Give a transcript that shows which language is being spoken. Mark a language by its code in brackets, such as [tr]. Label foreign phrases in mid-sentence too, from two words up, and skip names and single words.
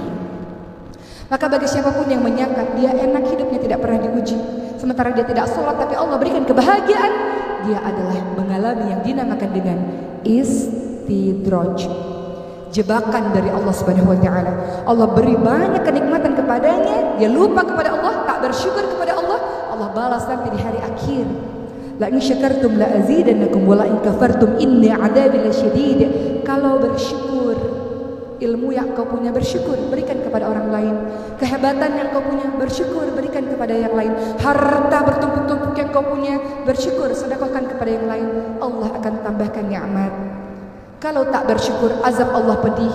[id] Maka bagi siapapun yang menyangka dia enak hidupnya, tidak pernah diuji, sementara dia tidak sholat tapi Allah berikan kebahagiaan, dia adalah mengalami yang dinamakan dengan istidraj, jebakan dari Allah [ar] سبحانه وتعالى. [id] Allah beri banyak kenikmatan kepadanya, dia lupa kepada Allah, tak bersyukur kepada Allah, Allah balas nanti di hari akhir. [ar] لئن شكرتم لأزيدنكم ولئن كفرتم إن عذابي لشديد. [id] Kalau bersyukur, ilmu yang kau punya bersyukur, berikan kepada orang lain. Kehebatan yang kau punya bersyukur, berikan kepada yang lain. Harta bertumpuk-tumpuk yang kau punya bersyukur, sedekahkan kepada yang lain. Allah akan tambahkan nikmat. Kalau tak bersyukur, azab Allah pedih.